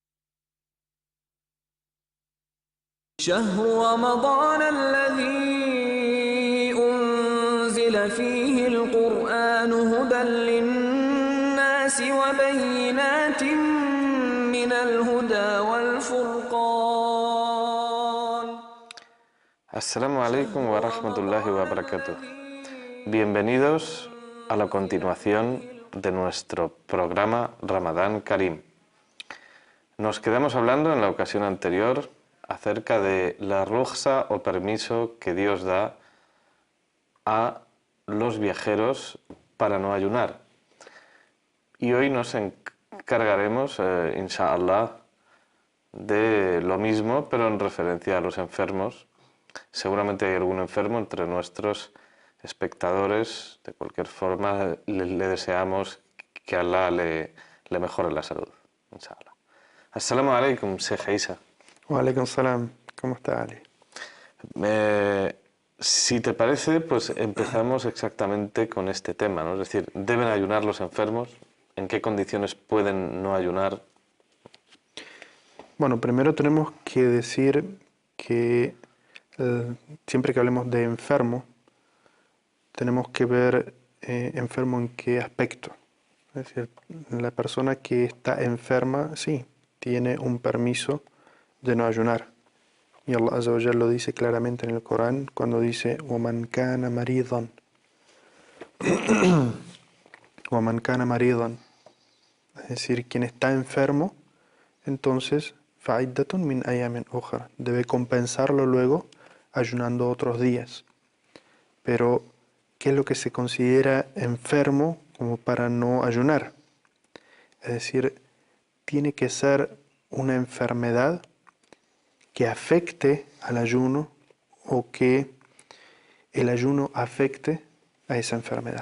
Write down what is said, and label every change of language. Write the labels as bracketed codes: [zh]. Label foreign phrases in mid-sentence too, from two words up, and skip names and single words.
[ar] شهر رمضان الذي أنزل فيه القرآن هدى للناس وبينات من الهدى والفرقان. السلام عليكم ورحمة الله وبركاته. [es] Bienvenidos a la continuación de nuestro programa Ramadán Karim. Nos quedamos hablando en la ocasión anterior acerca de la rukhsa o permiso que Dios da a los viajeros para no ayunar. Y hoy nos encargaremos, inshallah, de lo mismo, pero en referencia a los enfermos. Seguramente hay algún enfermo entre nuestros espectadores. De cualquier forma, le deseamos que Allah le mejore la salud, inshallah. [ar] السلام عليكم, Sheikh Isa. وعليكم السلام. [es] ¿Cómo está, Ali? Si te parece, pues empezamos exactamente con este tema, ¿no? Es decir, ¿deben ayunar los enfermos? ¿En qué condiciones pueden no ayunar? Bueno, primero tenemos que decir que siempre que hablemos de enfermo, tenemos que ver enfermo en qué aspecto. Es decir, la persona que está enferma, sí, tiene un permiso de no ayunar. Y Allah [ar] عز وجل [es] lo dice claramente en el Corán cuando dice [ar] وَمَنْ كَانَ مَرِيضًا وَمَنْ كَانَ مَرِيضًا. [es] Es decir, quien está enfermo, entonces [ar] فَعِدَّةٌ مِنْ أَيَّامٍ أُخْرَى, [es] debe compensarlo luego ayunando otros días. Pero, ¿qué es lo que se considera enfermo como para no ayunar? Es decir, tiene que ser una enfermedad que afecte al ayuno o que el ayuno afecte a esa enfermedad.